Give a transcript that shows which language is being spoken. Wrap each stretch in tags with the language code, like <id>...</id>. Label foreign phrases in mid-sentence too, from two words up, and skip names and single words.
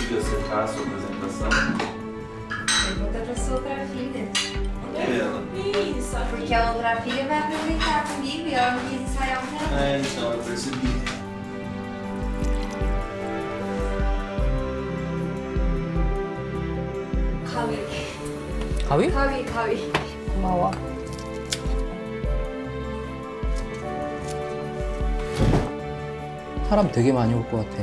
<pt>dissertar a sua apresentação? Pergunta pra sua outra filha. Isso. Porque a outra filha vai apresentar comigo e ela não quis ensaiar o meu. É, então, eu percebi.</pt> <ko>가위? 가위. 고마워. 사람 되게 많이 올 것 같아.</ko>